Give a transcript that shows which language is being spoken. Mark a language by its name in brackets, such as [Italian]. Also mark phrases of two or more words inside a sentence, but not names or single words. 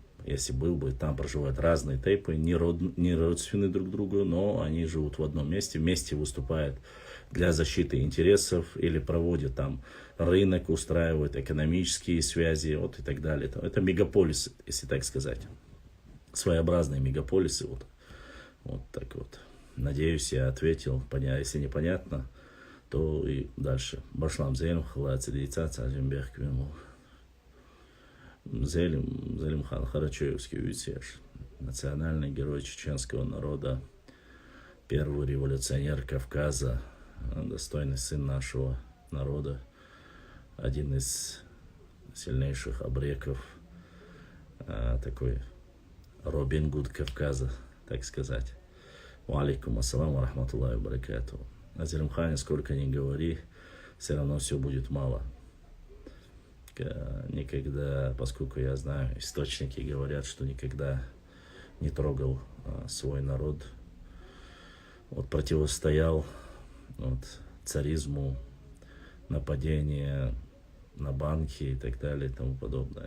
[Russian] Если был бы, там проживают разные тейпы, не родственны друг другу, но они живут в одном месте, вместе выступают для защиты интересов или проводят там рынок, устраивают экономические связи, вот и так далее. Это мегаполисы, если так сказать. Своеобразные мегаполисы. Вот так вот. Надеюсь, я ответил. Если непонятно, то и дальше. [Chechen] Башлам зелем, халацы, дейца, цазимбех, квему. [Russian] Зелимхан Харачаевский витеж, национальный герой чеченского народа, первый революционер Кавказа, достойный сын нашего народа, один из сильнейших абреков, такой Робин Гуд Кавказа, так сказать. [Arabic] وعليكم السلام ورحمة الله وبركاته. [Russian] О Зелимхане сколько ни говори, все равно все будет мало. Никогда, поскольку я знаю, источники говорят, что никогда не трогал свой народ, вот, противостоял царизму, нападения на банки и так далее и тому подобное.